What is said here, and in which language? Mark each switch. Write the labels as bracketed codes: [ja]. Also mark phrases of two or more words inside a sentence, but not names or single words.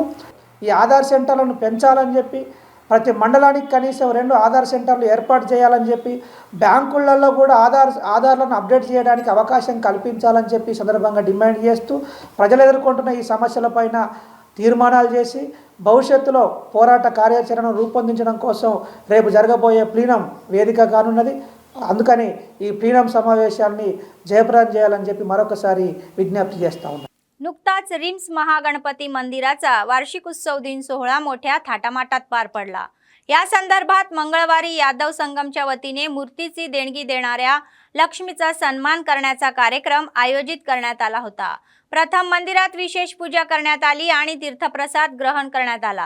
[te] ఈ ఆధార్ సెంటర్లను పెంచాలని చెప్పి ప్రతి మండలానికి కనీసం 2 ఆధార్ సెంటర్లు ఏర్పాటు చేయాలని చెప్పి బ్యాంకులలో కూడా ఆధార్లను అప్డేట్ చేయడానికి అవకాశం కల్పించాలని చెప్పి సందర్భంగా డిమాండ్ చేస్తూ ప్రజలు ఎదుర్కొంటున్న ఈ సమస్యలపైన తీర్మానాలు చేసి భవిష్యత్తులో పోరాట కార్యాచరణను రూపొందించడం కోసం రేపు జరగబోయే ప్లీనం వేదిక కానున్నది. అందుకని ఈ ప్లీనం సమావేశాన్ని जयप्रदान చేయాలని చెప్పి మరొకసారి विज्ञप्ती చేస్తా ఉన్నాను. [mr] नुकताच रिम्स महागणपती मंदिराचा वार्षिक उत्सव दिन सोहळा मोठ्या थाटामाटात पार पडला. या संदर्भात मंगळवारी यादव संगमच्या वतीने मूर्तीची देणगी देणाऱ्या लक्ष्मीचा सन्मान करण्याचा कार्यक्रम आयोजित करण्यात आला होता. प्रथम मंदिरात विशेष पूजा करण्यात आली आणि तीर्थप्रसाद ग्रहण करण्यात आला.